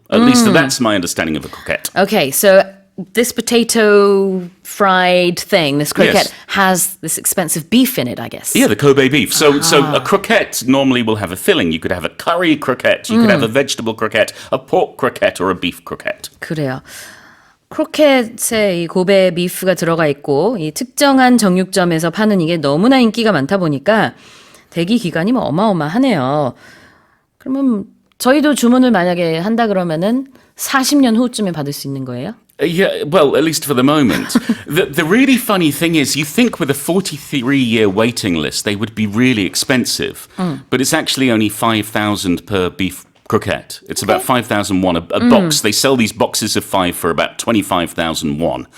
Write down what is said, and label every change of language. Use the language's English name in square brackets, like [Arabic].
[English] At least that's my understanding of a croquette. Okay, so this potato fried thing, this croquette, Yes. has this expensive beef in it, I guess. Yeah, the Kobe beef. So a croquette normally will have a filling. You could have a curry croquette, you could have a vegetable croquette, a pork croquette, or a beef croquette. [Korean] 그래요. 크로켓에 이 고베 비프가 들어가 있고 이 특정한 정육점에서 파는 이게 너무나 인기가 많다 보니까 대기 기간이 뭐 어마어마하네요. 그러면 저희도 주문을 만약에 한다 그러면은 40년 후쯤에 받을 수 있는 거예요? [English] Yeah, well, at least for the moment. The really funny thing is, you think with a 43-year waiting list, they would be really expensive. But it's actually only 5,000 per beef croquette. It's about 5,000 won a box. They sell these boxes of 5 for about 25,000 won.